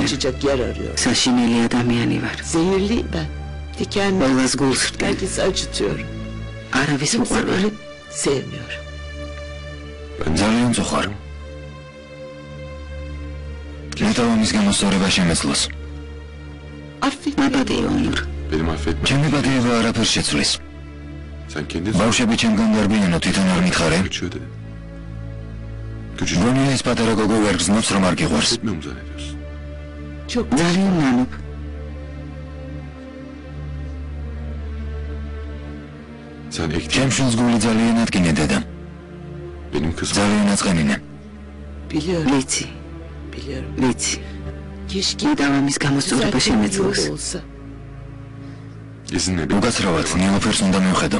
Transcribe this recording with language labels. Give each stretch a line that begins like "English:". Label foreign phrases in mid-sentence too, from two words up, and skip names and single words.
Georgian: საშინელი ადამიანი ვარ. ყველას გულს ვრტყენ. არავის უყვარვარ. ძალიან წუხარ. ნეტავამის გამოსწორება შემეძლოს. მაპატიო ნურ.
Turkish: Benim affetmem.
Georgian: ჩემი პატიება არაფერს შეცვლის.
Turkish: Sen kendin
Georgian: ბავშვები ჩემგან გარბიანო თვითონ არ მითხარე.
Turkish: Güçlü. Güçlü.
Georgian: გონია ეს პატარა გოგო ვერ გზნობს რომ არ გიყვარს.
Turkish: Etmiyor mu zannediyorsun?
Georgian: ძალიან ნანობ.
Turkish: Sen ektin.
Georgian: ჩემ შვილს გული ძალიან ატკინე დედა.
Turkish: Benim kızım.
Georgian: ძალიან აწყენინე. ვიცი. ვიცი. და ამის გამოსწორება შემეძლოს.
Turkish: İzinle bir.
Georgian: უკაცრავად ნილოფერს უნდა მივხედო.